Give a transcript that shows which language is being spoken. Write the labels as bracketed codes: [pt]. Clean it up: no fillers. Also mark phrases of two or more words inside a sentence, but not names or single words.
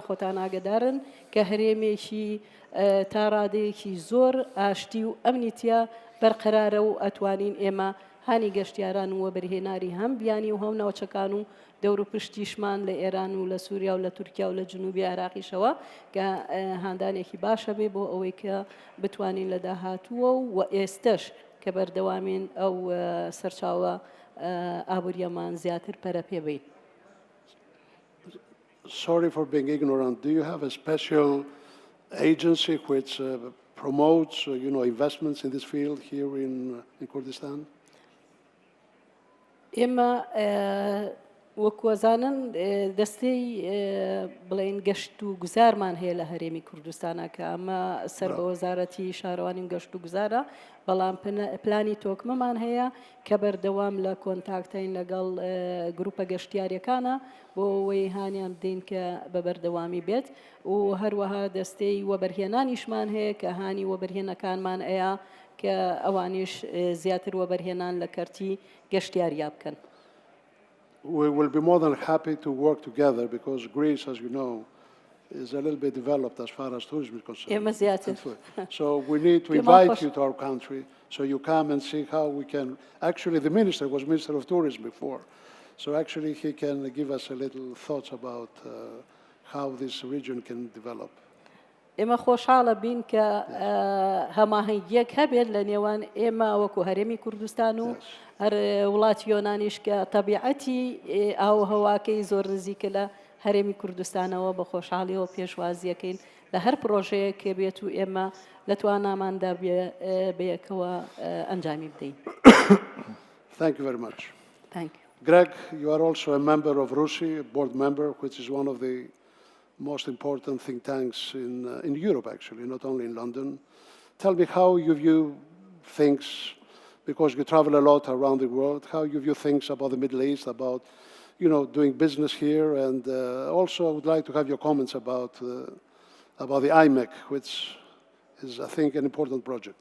[ckb] خۆتان ئاگدارن کە هەرێمێکی تا ڕادەیەکی زۆر ئاشتی و ئەمنیتیە بەرقەرارە و ئەتوانین ئێمە هانی گەشتیاران و وەبەرهێناری هەم بیانی و هەم ناوچەکان و دەور و پشتیشمان لە ئێران و لە سووریا و لە تورکیا و لە جنوبی عێراقیشەوە کە هاندانێکی باشە بێ بۆ ئەوەی کە بتوانین لە داهاتووە و ئێستش کە بەردەوامین ئەو سەرچاوە ئابووریەمان زیاتر پەرە پێ بین. [en] sorry for being ignorant, do you have a special agency which promotes, investments in this field here in Kurdistan? [ckb] ئێمە وەکوەزانن دەستەی بڵێن گەشت و گوزارمان هەیە لە هەرێمی کوردستانە کە ئەمە سەر بە وەزارەتی شارەوانی و گەشت و گوزارە بەڵام پلانی تۆکمەمان هەیە کە بەردەوام لە کۆنتاکتین لەگەڵ گروپە گەشتیاریەکانە بۆ ئەوەی هانیان بدەین کە بە بەردەوامی بێت و هەروەها دەستەی وەبەرهێنانیشمان هەیە کە هانی وەبەرهێنەکانمان ئەیە کە ئەوانیش زیاتر وەبەرهێنان لە کەرتی گەشتیاریا بکەن. [en] We will be more than happy to work together because Greece, as you know, is a little bit developed as far as tourism is concerned. So we need to invite you to our country so you come and see how we can. Actually, the minister was Minister of Tourism before. So actually, he can give us a little thoughts about how this region can develop. [ckb] ئێمە خۆشحاڵە بین کە هەماهەنگیەک هەبێت لە نێوان ئێمە وەکو هەرێمی کوردستان و هەر وڵاتی یۆنانیش کە تەبیعەتی ئاوهەواکەی زۆر نزیکە لە هەرێمی کوردستانەوە بە خۆشحاڵیەوە پێشوازیەکەین لە هەر پرۆژەیە کە بێت و ئێمە لە تواناماندا بەیەکەوە ئەنجامی بدەین. [en] Thank you very much. Thank you. Greg, you are also a member of RUSI, a board member, which is one of the most important think tanks in Europe, actually, not only in London. Tell me how you view things, because you travel a lot around the world, how you view things about the Middle East, about, doing business here, and also I would like to have your comments about the IMEC, which is, I think, an important project.